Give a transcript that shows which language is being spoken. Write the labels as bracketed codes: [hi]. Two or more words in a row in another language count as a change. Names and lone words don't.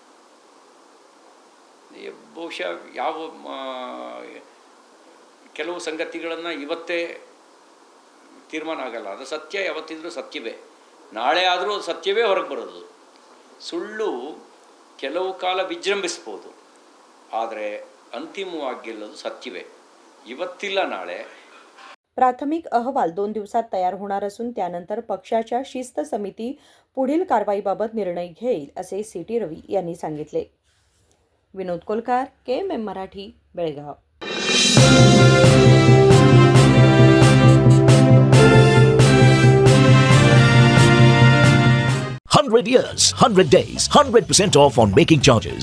[kn] ಬಹುಶಃ ಕೆಲವು ಸಂಗತಿಗಳನ್ನು ಇವತ್ತೇ ತೀರ್ಮಾನ ಆಗಲ್ಲ. ಅದು ಸತ್ಯ ಯಾವತ್ತಿದ್ರೂ ಸತ್ಯವೇ. ನಾಳೆ ಆದರೂ ಸತ್ಯವೇ ಹೊರಗೆ ಬರೋದು. ಸುಳ್ಳು ಕೆಲವು ಕಾಲ ವಿಜೃಂಭಿಸ್ಬೋದು, ಆದರೆ ಅಂತಿಮವಾಗಿ ಗೆಲ್ಲೋದು ಸತ್ಯವೇ. ಇವತ್ತಿಲ್ಲ नाळे. [mr] प्राथमिक अहवाल 2 दिवसात तयार होणार असून त्यानंतर पक्षाच्या शिस्त समिती पुढील कारवाईबाबत निर्णय घेईल असे सीटी रवी यांनी सांगितले. विनोद कोलकार, KMM मराठी, बेळगाव. [en] 100 years, 100 days, 100% off on making charges.